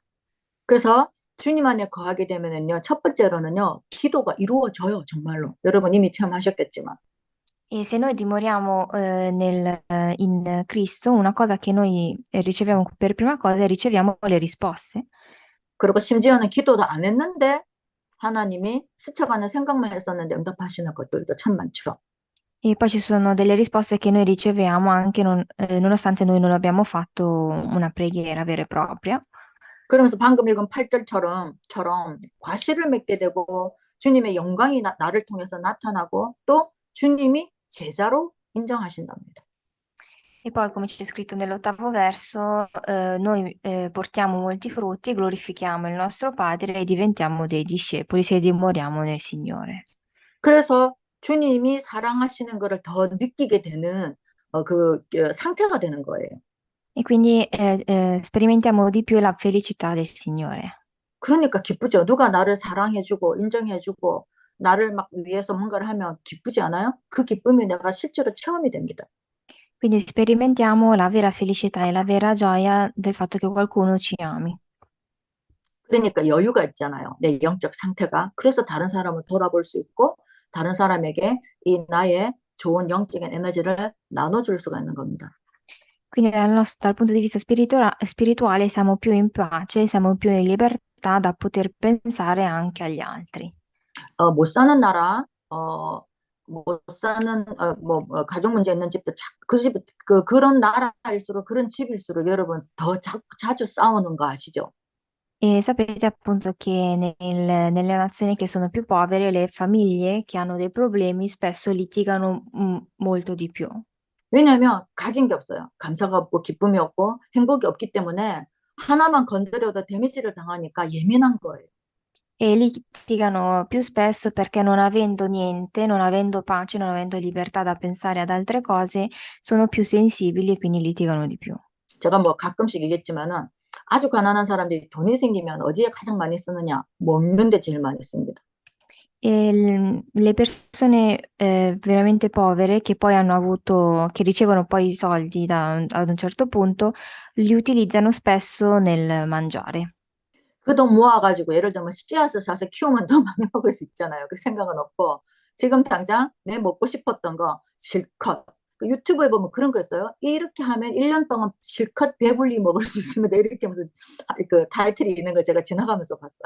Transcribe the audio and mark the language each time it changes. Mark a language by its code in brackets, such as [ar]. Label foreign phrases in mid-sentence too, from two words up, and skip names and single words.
[ko] 그래서 주님 안에 거하게 되면은요. 첫 번째로는요. 기도가 이루어져요. 정말로. 여러분 이미 체험하셨겠지만. [it] E se noi dimoriamo in Cristo, una cosa che noi riceviamo per prima cosa è riceviamo le risposte. [ko] 그리고 심지어는 기도도 안 했는데 하나님이 스쳐가는 생각만 했었는데 응답하시는 것들도 참 많죠. [it] E poi ci sono delle risposte che noi riceviamo anche nonostante noi non abbiamo fatto una preghiera vera e propria. [ko] 그러면서 방금 읽은 8절처럼 과실을 맺게 되고 주님의 영광이 나를 통해서 나타나고 또 주님이 제자로 인정하신답니다. [it] E poi, come c'è scritto nell'8° verso, noi portiamo molti frutti, glorifichiamo il nostro Padre e diventiamo dei discepoli se dimoriamo nel Signore. [ko] 그래서 주님이 사랑하시는 것을 더 느끼게 되는 그 상태가 되는 거예요. [it] E quindi sperimentiamo di più la felicità del Signore. [ko] 그러니까 기쁘죠. 누가 나를 사랑해주고 인정해주고 나를 막 위해서 뭔가를 하면 기쁘지 않아요? 그 기쁨이 내가 실제로 체험이 됩니다. [it] Quindi sperimentiamo la vera felicità e la vera gioia del fatto che qualcuno ci ami. [ko] 그러니까 여유가 있잖아요. 내 영적 상태가. 그래서 다른 사람을 돌아볼 수 있고 다른 사람에게 이 나의 좋은 영적인 에너지를 나눠줄 수가 있는 겁니다. [it] Quindi dal punto di vista spirituale siamo più in pace, siamo più in libertà da poter pensare anche agli altri. [ko] 못 사는 나라 못 사는 가족 문제 있는 집도 그런 나라일수록 그런 집일수록 여러분 더 자주 싸우는 거 아시죠? [it] E sapete appunto che nelle nazioni che sono più povere, le famiglie che hanno dei problemi spesso litigano molto di più. [ko] 왜냐하면 가진 게 없어요. 감사가 없고 기쁨이 없고 행복이 없기 때문에 하나만 건드려도 데미지를 당하니까 예민한 거예요. [it] E litigano più spesso perché non avendo niente, non avendo pace, non avendo libertà da pensare ad altre cose, sono più sensibili e quindi litigano di più. [ko] 제가 뭐 가끔씩 얘기했지만은 아주 가난한 사람들이 돈이 생기면 어디에 가장 많이 쓰느냐? 먹는 데 제일 많이 씁니다. [it] E le persone veramente povere che poi hanno avuto, che ricevono poi i soldi ad un certo punto, li utilizzano spesso nel mangiare. [ko] 그 돈 모아가지고 예를 들면 씨앗을 사서 키우면 더 많이 먹을 수 있잖아요. 그 생각은 없고 지금 당장 내 먹고 싶었던 거 실컷 그 유튜브에 보면 그런 거 있어요. 이렇게 하면 1년 동안 실컷 배불리 먹을 수 있습니다. 이렇게 무슨 그 타이틀이 있는 걸 제가 지나가면서 봤어요.